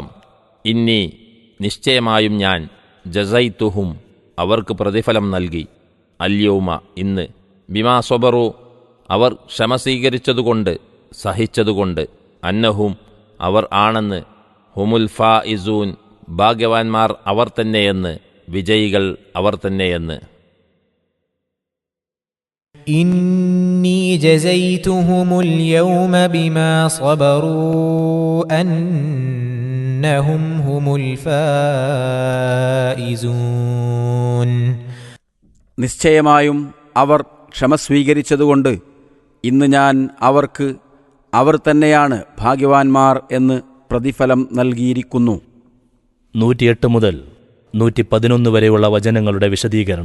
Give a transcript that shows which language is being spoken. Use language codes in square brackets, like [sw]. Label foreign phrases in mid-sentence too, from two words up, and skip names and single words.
[ml] ഇന്നി നിശ്ചയമായും ഞാൻ, [ar] ജസൈതുഹും [ml] അവർക്ക് പ്രതിഫലം നൽകി, അല്യൗമ ഇന്ന്, [ar] بما صبروا [ml] അവർ ക്ഷമ സ്വീകരിച്ചതുകൊണ്ട്, സഹിച്ചതുകൊണ്ട്, അന്നഹും അവർ ആണെന്ന്, [ar] هم الفائزون [ml] ഭാഗ്യവാന്മാർ അവർ തന്നെയെന്ന്, വിജയികൾ അവർ തന്നെയെന്ന്. [ar] إني جزيتهم اليوم بما صبروا أنهم هم الفائزون [ml] നിശ്ചയമായും അവർ ക്ഷമ സ്വീകരിച്ചതുകൊണ്ട് ഇന്ന് ഞാൻ അവർക്ക് അവർ തന്നെയാണ് ഭാഗ്യവാന്മാർ എന്ന് പ്രതിഫലം നൽകിയിരിക്കുന്നു. 108 മുതൽ 111 വരെയുള്ള വചനങ്ങളുടെ വിശദീകരണം.